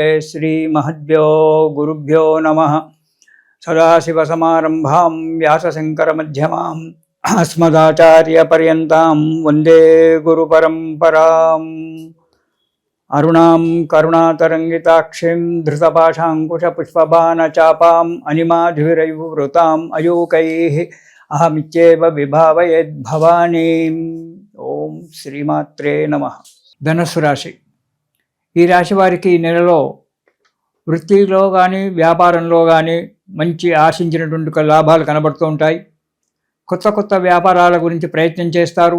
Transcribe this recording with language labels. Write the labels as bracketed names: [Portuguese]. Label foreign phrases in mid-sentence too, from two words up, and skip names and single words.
[Sanskrit] श्री महद्भ्यो गुरुभ्यो नमः। सदाशिवसमारम्भां व्यासशङ्करमध्यमाम् अस्मदाचार्यपर्यन्तां वन्दे गुरुपरम्पराम्। अरुणां करुणातरङ्गिताक्षीं धृतपाशाङ्कुशपुष्पबाणचापाम् अनिमाधुरैर्वृताम् अयूकैः अहमित्येव विभावयेद्भवानीम्। ఓం శ్రీమాత్రే నమః। [Telugu] ధనుస్సు రాశి, ఈ రాశి వారికి ఈ నెలలో వృత్తిలో కానీ వ్యాపారంలో కానీ మంచి ఆశించినటువంటి లాభాలు కనబడుతూ ఉంటాయి. కొత్త కొత్త వ్యాపారాల గురించి ప్రయత్నం చేస్తారు.